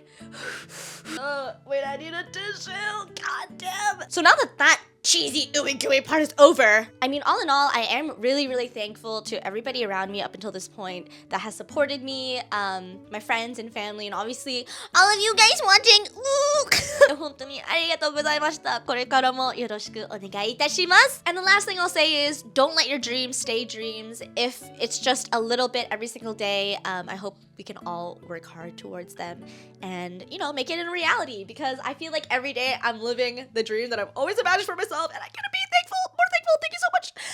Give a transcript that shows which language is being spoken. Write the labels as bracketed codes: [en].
[en] Wait, I need a tissue. God damn. So now that cheesy ooey gooey part is over, I mean, all in all, I am really thankful to everybody around me up until this point that has supported me, my friends and family, and obviously all of you guys watching. [ja] 本当にありがとうございました。これからもよろしくお願いいたします。 [en] And the last thing I'll say is, don't let your dreams stay dreams. If it's just a little bit every single day, I hope we can all work hard towards them and, you know, make it a reality, because I feel like every day I'm living the dream that I've always imagined for myself, and I'm gonna be more thankful. Thank you so much.